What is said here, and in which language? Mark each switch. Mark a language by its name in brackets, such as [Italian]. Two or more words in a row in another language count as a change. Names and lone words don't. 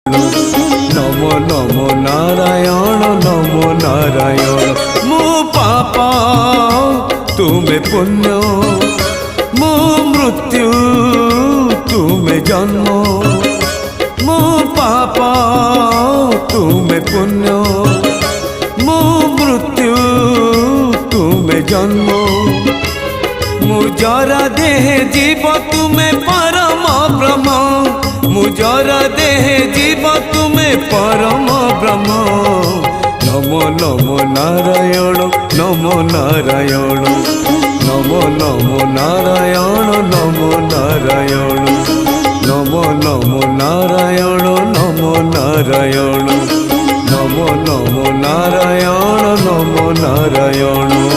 [Sanskrit] नमो नमो नारायण नमो नारायण। [Odia] ମୁ ପାପ ତୁମେ ପୁଣ୍ୟ, ମୁ ମୃତ୍ୟୁ ତୁମେ ଜନ୍ମ। ମୁ ପାପ ତୁମେ ପୁଣ୍ୟ, ମୁ ମୃତ୍ୟୁ ତୁମେ ଜନ୍ମ। ମୁଜରା ଦେହ ଜୀବ ତୁମେ ପରମ ବ୍ରହ୍ମ, ମୁଜରା ଦେହ ଜୀବ ତୁମେ ପରମ ବ୍ରହ୍ମ। [Sanskrit] नमो नमो नारायण नमो नारायण, नमो नमो नारायण नमो नारायण, नमो नमो नारायण नमो नारायण, नमो नमो नारायण नमो नारायण।